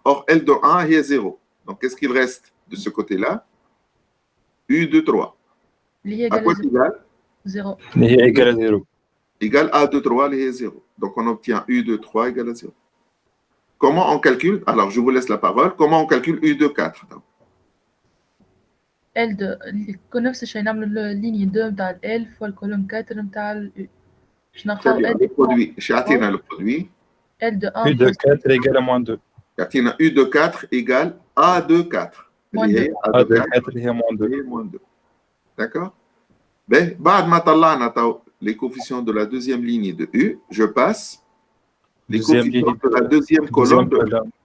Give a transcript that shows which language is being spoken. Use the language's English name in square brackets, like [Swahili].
[French] Or, L de 1 il y a 0. Donc, qu'est-ce qu'il reste de ce côté-là? U de 3. À quoi c'est égal? 0. Il est égal à 0. Égal A de 3, il est 0. Donc, on obtient U de 3 égale à 0. Comment on calcule? Alors, je vous laisse la parole. Comment on calcule U de 4? [Arabic] L de نفس الشيء نعمل الليني 2 متاع L [French] fois [Arabic] الكولون 4 متاع U. باش نلقاو [French] le produit. [Arabic] شعطينا [French] le produit. L de 1 U de 4 égale à moins 2. [Arabic] شعطينا [French] U de 4 égale A de 4. Moins 2. A de 4 [Arabic] هي [French] moins 2. D'accord? Ben, [Arabic] بعد ما طلعنا [French] les coefficients de la deuxième ligne de U, je passe les coefficients de la deuxième colonne de U.